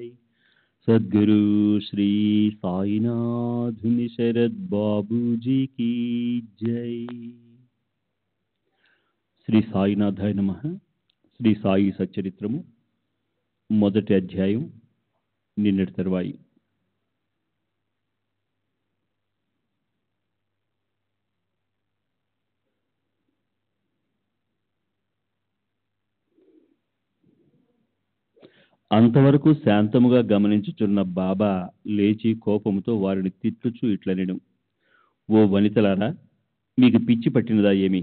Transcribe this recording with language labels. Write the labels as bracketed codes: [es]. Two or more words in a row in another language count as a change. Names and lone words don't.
[hi] सद्गुरु श्री साईनाथ शरद बाबू जी की जय। [te] శ్రీ సాయినాథాయ నమః. శ్రీ సాయి సచ్చరిత్రము మొదటి అధ్యాయం నిన్నటి తరువాయి. అంతవరకు శాంతముగా గమనించుచున్న బాబా లేచి కోపముతో వారిని తిట్టుచు ఇట్లనెను, ఓ వనితలారా, మీకు పిచ్చి పట్టినదా ఏమి?